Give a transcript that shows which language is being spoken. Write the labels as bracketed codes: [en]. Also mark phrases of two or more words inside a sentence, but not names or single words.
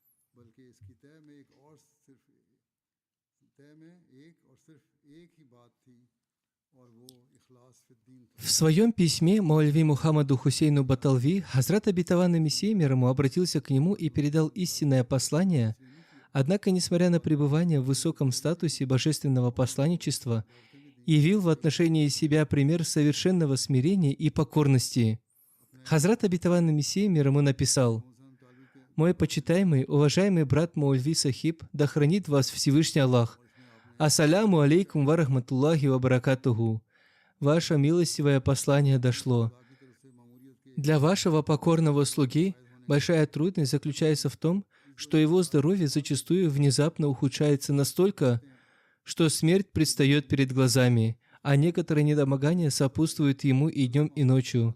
[ru] В своем письме Маульви Мухаммаду Хусейну Баталви Хазрат обетованный Мессия мир ему обратился к нему и передал истинное послание, однако, несмотря на пребывание в высоком статусе божественного посланничества, явил в отношении себя пример совершенного смирения и покорности. Хазрат обетованный Мессия мир ему написал: «Мой почитаемый, уважаемый брат Маульви Сахиб, да хранит вас Всевышний Аллах. [ar] السلام عليكم ورحمة الله وبركاته. [ru] Ваше милостивое послание дошло. Для вашего покорного слуги большая трудность заключается в том, что его здоровье зачастую внезапно ухудшается настолько, что смерть предстает перед глазами, а некоторые недомогания сопутствуют ему и днем, и ночью.